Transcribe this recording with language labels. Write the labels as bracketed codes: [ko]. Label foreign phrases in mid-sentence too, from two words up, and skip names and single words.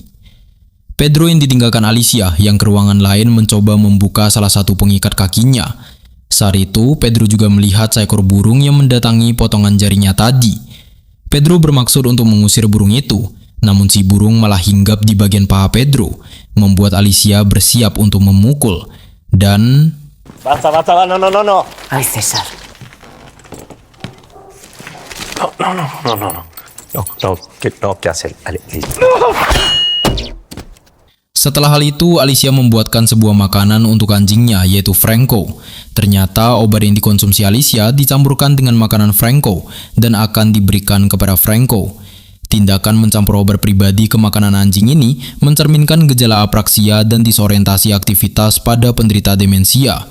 [id] Pedro yang ditinggalkan Alicia yang ke ruangan lain mencoba membuka salah satu pengikat kakinya. Saat itu, Pedro juga melihat seekor burung yang mendatangi potongan jarinya tadi. Pedro bermaksud untuk mengusir burung itu, namun si burung malah hinggap di bagian paha Pedro, membuat Alicia bersiap untuk memukul. Dan... [es] Basta, no. Ay, César. No, ¿qué hacer? [id] Setelah hal itu, Alicia membuatkan sebuah makanan untuk anjingnya, yaitu Franco. Ternyata obat yang dikonsumsi Alicia dicampurkan dengan makanan Franco dan akan diberikan kepada Franco. Tindakan mencampur obat pribadi ke makanan anjing ini mencerminkan gejala apraksia dan disorientasi aktivitas pada penderita demensia.